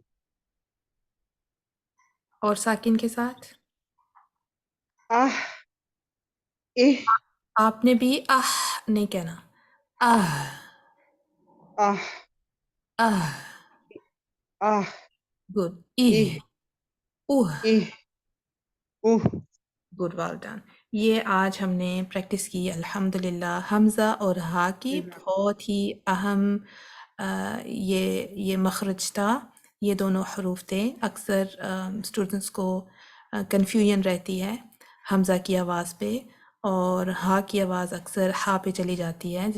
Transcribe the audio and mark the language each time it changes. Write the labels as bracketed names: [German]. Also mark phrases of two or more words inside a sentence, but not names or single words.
[Urdu] اور ساکن کے ساتھ آہ اہ آپ نے بھی آہ نہیں کہنا. آہ آہ آہ. آہ گڈ. ایہ اہ اوہ. اہ اوہ. [English] Good. Well done. [Urdu] یہ آج ہم نے پریکٹس کی الحمدللہ حمزہ اور ہا کی. بہت ہی اہم یہ مخرج تھا، یہ دونوں حروف تھے. اکثر اسٹوڈنٹس کو کنفیوژن رہتی ہے حمزہ کی آواز پہ، اور ہا کی آواز اکثر ہا پہ چلی جاتی ہے.